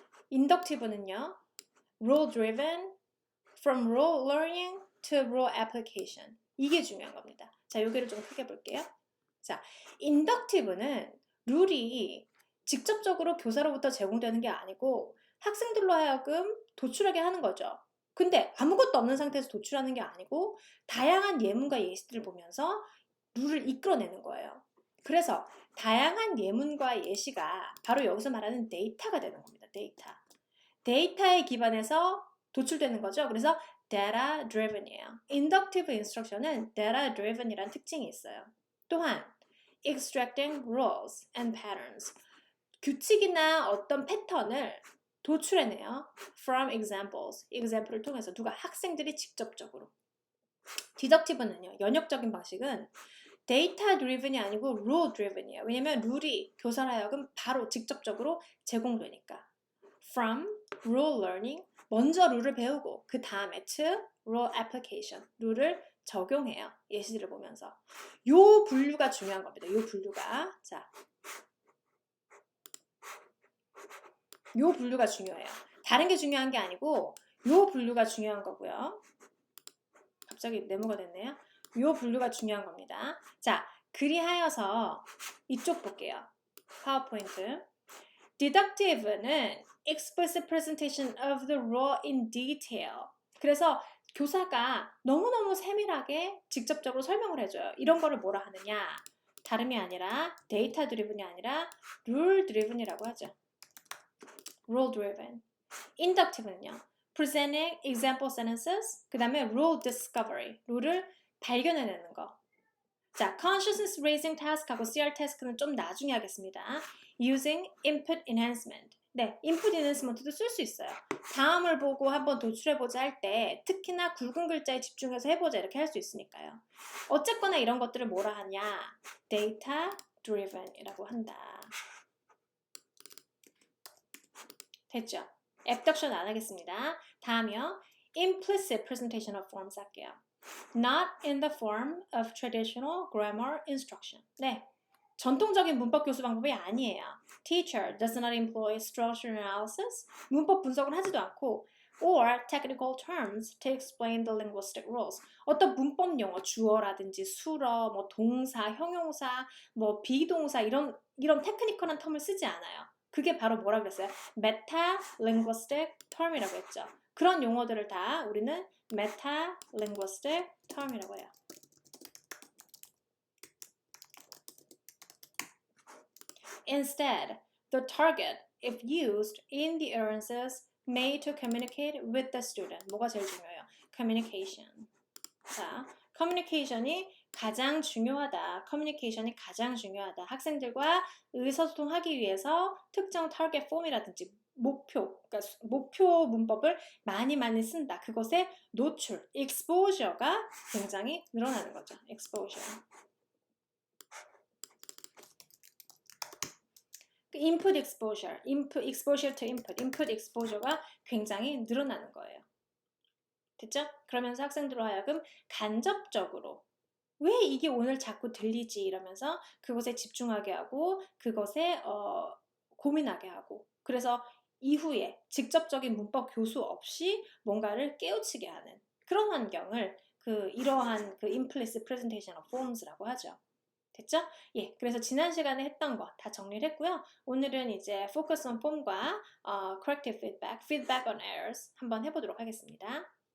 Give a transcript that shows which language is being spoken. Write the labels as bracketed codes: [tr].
[en] inductive는요, rule driven, from rule learning to rule application. [ko] 이게 중요한 겁니다. 자, 여기를 좀 크게 볼게요. 자, inductive는 룰이 직접적으로 교사로부터 제공되는 게 아니고 학생들로 하여금 도출하게 하는 거죠. 근데 아무것도 없는 상태에서 도출하는 게 아니고 다양한 예문과 예시들을 보면서 룰을 이끌어내는 거예요. 그래서 다양한 예문과 예시가 바로 여기서 말하는 데이터가 되는 겁니다. 데이터에 기반해서 도출되는 거죠. 그래서 data driven이에요. inductive instruction은 data driven이라는 특징이 있어요. [en] 또한 extracting rules and patterns. [ko] 규칙이나 어떤 패턴을 도출해내요. [en] From examples. [ko] example을 통해서 누가 학생들이 직접적으로. deductive는요. 연역적인 방식은 데이터 드리븐이 아니고 rule driven이에요. 왜냐면 룰이 교사로 하여금 바로 직접적으로 제공되니까. [en] From rule learning. [ko] 먼저 룰을 배우고 그 다음에 [en] to rule application. [ko] 룰을 적용해요. 예시들을 보면서. 요 분류가 중요한 겁니다. 요 분류가. 자. 요 분류가 중요해요. 다른 게 중요한 게 아니고 요 분류가 중요한 거고요. 갑자기 네모가 됐네요. 요 분류가 중요한 겁니다. 자, 그리하여서 이쪽 볼게요. 파워포인트. [en] Deductive는 explicit presentation of the rule in detail. [ko] 그래서 교사가 너무너무 세밀하게 직접적으로 설명을 해줘요. 이런 거를 뭐라 하느냐? 다름이 아니라 데이터 드리븐이 아니라 룰 드리븐이라고 하죠. rule driven. Inductive는요. [en] presenting example sentences, [ko] 그 다음에 [en] rule discovery, [ko] 룰을 발견해내는 거. 자, consciousness raising task하고 CR task는 좀 나중에 하겠습니다. [en] using input enhancement. 네, input enhancement도 [ko] 쓸 수 있어요. 다음을 보고 한번 도출해보자 할 때 특히나 굵은 글자에 집중해서 해보자 이렇게 할 수 있으니까요. 어쨌거나 이런 것들을 뭐라 하냐? data driven이라고 한다. 됐죠? abduction 안 하겠습니다. 다음이요. [en] implicit presentation of forms [ko] 할게요. [en] Not in the form of traditional grammar instruction. [ko] 네, 전통적인 문법 교수 방법이 아니에요. [en] Teacher does not employ structure analysis. [ko] 문법 분석을 하지도 않고 [en] or technical terms to explain the linguistic rules. [ko] 어떤 문법 용어, 주어라든지 수어, 뭐 동사, 형용사, 뭐 비동사 이런 테크니컬한 텀을 쓰지 않아요. 그게 바로 뭐라고 했어요? meta-linguistic term이라고 했죠. 그런 용어들을 다 우리는 meta-linguistic term이라고 해요. [en] Instead, the target, if used in the utterances made to communicate with the student. [ko] 뭐가 제일 중요해요? Communication. 자, communication이 가장 중요하다. 커뮤니케이션이 가장 중요하다. 학생들과 의사소통하기 위해서 특정 타겟 폼이라든지 그러니까 목표 문법을 많이 쓴다. 그것의 노출, exposure가 굉장히 늘어나는 거죠. [en] exposure. input exposure, exposure to input exposure가 굉장히 늘어나는 거예요. [ko] 됐죠? 그러면서 학생들로 하여금 간접적으로 왜 이게 오늘 자꾸 들리지 이러면서 그것에 집중하게 하고 그것에 고민하게 하고 그래서 이후에 직접적인 문법 교수 없이 뭔가를 깨우치게 하는 그런 환경을 이러한 implicit presentation of forms라고 하죠. 됐죠? 예, 그래서 지난 시간에 했던 거 다 정리를 했고요. 오늘은 이제 focus on form과 corrective feedback on errors 한번 해보도록 하겠습니다.